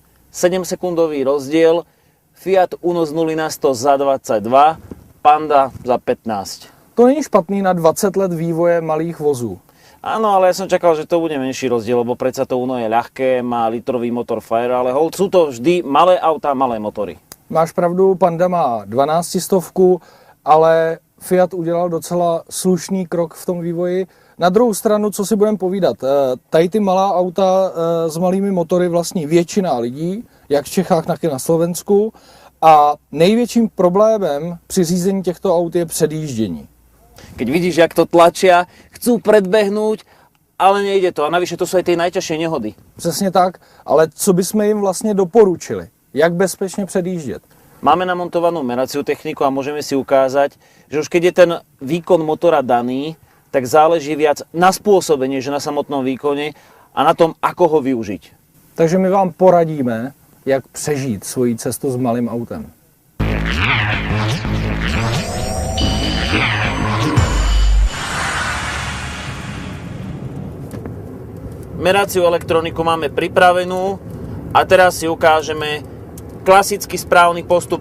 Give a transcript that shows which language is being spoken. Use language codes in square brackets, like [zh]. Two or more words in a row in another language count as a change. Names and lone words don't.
[sk] 7-sekundový rozdiel, Fiat Uno z 0 na 100 za 22, Panda za 15. [cs] To není špatný na 20 let vývoje malých vozů. [sk] Áno, ale ja som čakal, že to bude menší rozdiel, lebo predsa to Uno je ľahké, má litrový motor Fire, ale hold, sú to vždy malé autá, malé motory. [cs] Máš pravdu, Panda má 12 stovku, ale Fiat udělal docela slušný krok v tom vývoji. Na druhou stranu, co si budeme povídat, tady ty malá auta s malými motory vlastní většina lidí, jak v Čechách, tak i na Slovensku. A největším problémem při řízení těchto aut je předjíždění. [sk] Keď vidíš, jak to tlačia, chcú predbehnúť, ale nejde to. A navyše to sú aj tie najťažšie nehody. [cs] Přesně tak, ale co bychom jim vlastně doporučili? Jak bezpečně předjíždět? [sk] Máme namontovanú meraciu techniku a môžeme si ukázať, že už keď je ten výkon motora daný, tak záleží viac na spôsobe, než na samotnom výkone a na tom, ako ho využiť. [cs] Takže my vám poradíme, jak přežít svoji cestu s malým autem. [sk] Meraciu elektroniku máme pripravenú a teraz si ukážeme klasický správny postup.